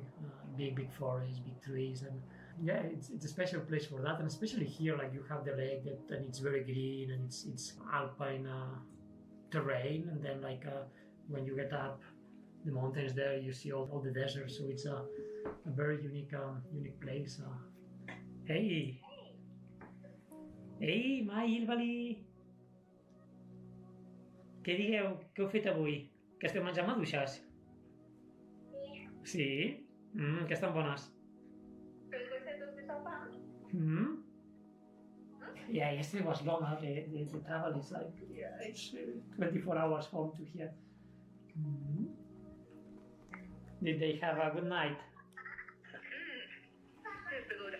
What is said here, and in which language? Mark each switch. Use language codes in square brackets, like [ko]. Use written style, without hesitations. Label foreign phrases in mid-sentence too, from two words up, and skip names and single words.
[en] Big forests, big trees, and yeah, it's a special place for that. And especially here, like you have the lake and it's very green, and it's alpine terrain. And then like when you get up the mountains there, you see all the desert. So it's a very unique place. [ca] Hey! Ei, mai, Ilvali! Què digueu? Què heu fet avui? Que esteu menjant maduixes? Sí? Que estan bones. [en] Yeah, yesterday was long, huh? The travel is like, yeah, it's 24 hours home to here. Did they have a good night? Super good.